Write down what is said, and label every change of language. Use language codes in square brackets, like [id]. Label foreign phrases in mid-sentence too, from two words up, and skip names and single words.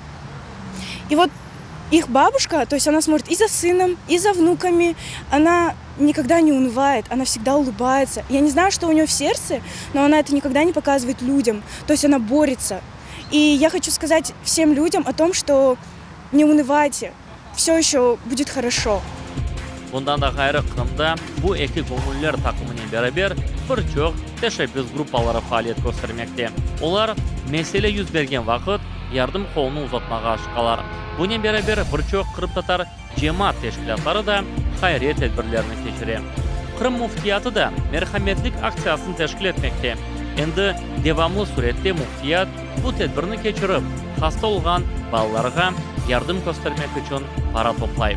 [ru] И вот их бабушка, то есть она смотрит и за сыном, и за внуками, она никогда не унывает, она всегда улыбается. Я не знаю, что у нее в сердце, но она это никогда не показывает людям, то есть она борется. И я хочу сказать всем людям о том, что не унывайте, все еще будет хорошо. [crh] Bundan da gayrı Kırım'da bu iki gönüllüler takımıyla beraber birçok teşebbüs gruppaları faaliyet göstermekte. Onlar mesele yüz bergen vakit yardım kolunu uzatmağa aşıqalar. Bununla beraber birçok Kırım Tatar cemaat teşkilatları da hayriye tedbirlerini keçirir. Kırım muftiyatı da merhametlik aksiyasını teşkil etmekte. Endi devamlı surette muftiyat bu tedbirini keçirip, hasta olgan balalarga yardım göstermek için para toplayıp.